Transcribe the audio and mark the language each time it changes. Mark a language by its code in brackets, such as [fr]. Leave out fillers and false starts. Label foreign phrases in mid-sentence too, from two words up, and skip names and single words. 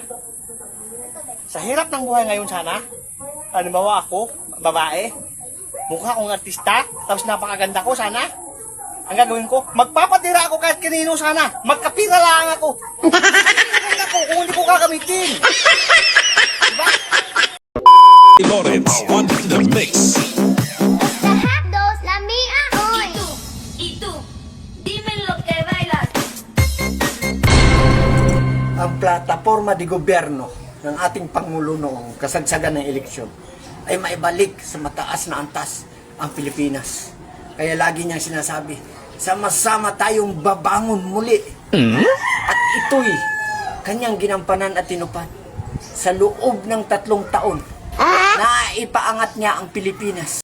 [tl] Sa hirap ng buhay ngayon sana, halimbawa ako, babae, mukha akong artista, tapos napakaganda ko sana, ang gagawin ko, magpapatira ako kahit kanino sana, magkapira lang ako. Magkapira ako kung hindi ko gagamitin. Diba? [en] Lawrence on the mix. [es] Dos, la mía hoy. Y tú, dime lo que bailas. [tl] Ang plataforma de gobyerno ng ating Pangulo noong kasagsagan ng eleksyon ay maibalik sa mataas na antas ang Pilipinas. Kaya lagi niyang sinasabi, sama-sama tayong babangon muli. At ito'y kanyang ginampanan at tinupad sa loob ng 3 taon na ipaangat niya ang Pilipinas.